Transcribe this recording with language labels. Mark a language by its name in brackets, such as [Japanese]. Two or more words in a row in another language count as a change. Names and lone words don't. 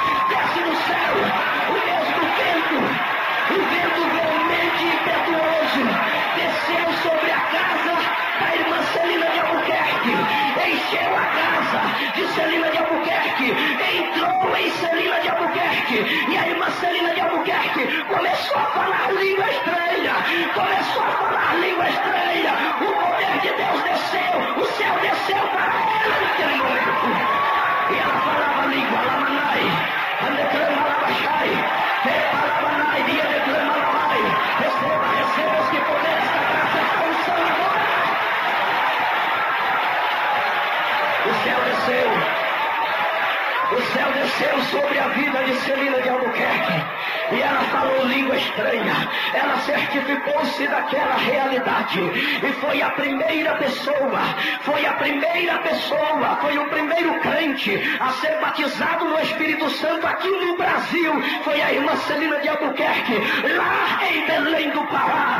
[Portuguese] desce do céu o mesmo vento, o vento veemente e impetuoso, desceu sobre a casa da irmã Celina de Albuquerque, encheu a casa de Celina de Albuquerque, entrou em Celina de Albuquerque, e a irmã Celina de Albuquerque começou a falar língua estranha, o poder de Deus desceu, o céu desceu para ela naquele momento, e ela falava a língua, lamanai, andeclama labachai, repalamanai, dia declama lamai, receba este poder, esta graça, esta unção agora. O céu desceu sobre a vida de Celina de Albuquerque, e ela falou língua estranha, ela certificou-se daquela realidade, e foi a primeira pessoa, foi o primeiro crente a ser batizado no Espírito Santo aqui no Brasil, foi a irmã Celina de Albuquerque, lá em Belém do Pará.